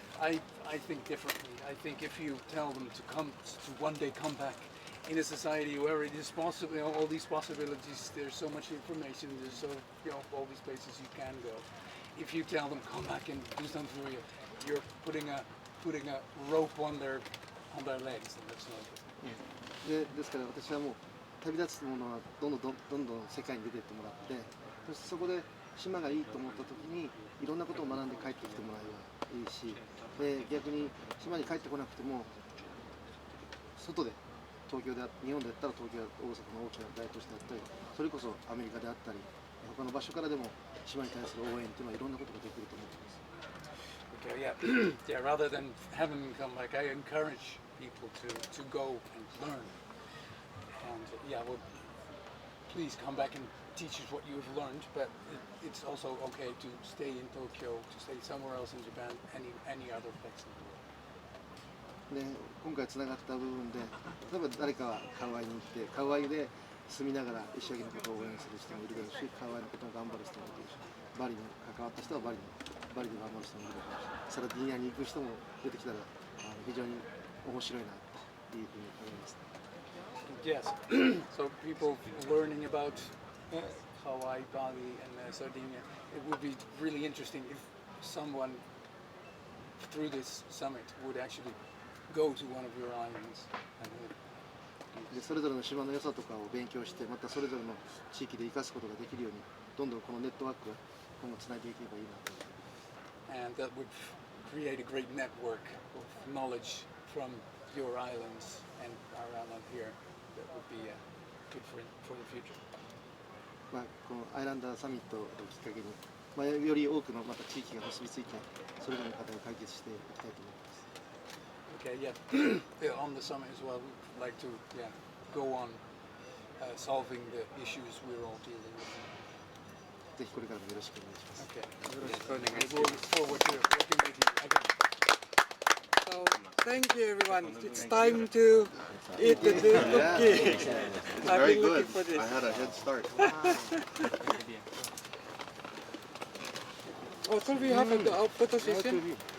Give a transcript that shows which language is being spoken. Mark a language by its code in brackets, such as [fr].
[en] I think differently. I think if you tell them to one day come back in a society where it is possible, all these possibilities, there's so much information, there's all these places you can go. If you tell them come back and do something for you, you're putting a putting a rope on their legs, and that's not good. [ja] ですから私はもう旅立つものはどんどん世界に出ていってもらって、そしてそこで島がいいと思った時にいろんなことを学んで帰ってきてもらえばいいし、逆に島に帰ってこなくても外で日本でやったら東京や大阪の大きな大都市であったり、それこそアメリカであったり他の場所からでも島に対する応援というのはいろんなことができると思っています。 [en] Okay, yeah, rather than having them come back, I encourage people to go and learn. And well, please come back and teach us what you've learned. But it's also okay to stay in Tokyo, to stay somewhere else in Japan, any other place in the world. [ja] で今回つながった部分で、例えば誰かはカウアイに行ってカウアイで住みながら石垣のことを応援する人もいるだろうし、カウアイのことを頑張る人もいるし、バリに関わった人はバリで頑張る人もいるだろうし、サルディーニャに行く人も出てきたら非常に面白いなというふうに思います。 [en] Yes. So people learning about Hawaii, Bali, and Sardinia. It would be really interesting if someone through this summit would actually go to one of your islands. [ja] でそれぞれの島の良さとかを勉強して、またそれぞれの地域で生かすことができるように、どんどんこのネットワークが今後つないでいけばいいなと思います。 [en] And that would create a great network of knowledge from your islands and our island here. That would be good for the future. [ja] このアイランダーサミットをきっかけに、より多くのまた地域が結びついて、それぞれの課題を解決していきたいと思います。 [en] Okay, on the summit as well, we'd like to go on solving the issues we're all dealing with. [ja] ぜひこれからもよろしくお願いします。 [en] Okay. [ja] よろしくお願いします。 [en] We look forward to working with you again. So, thank you everyone. It's time to eat the cookie. I've Very been good. looking for this. I had a head start. Oh, so we have a photo session?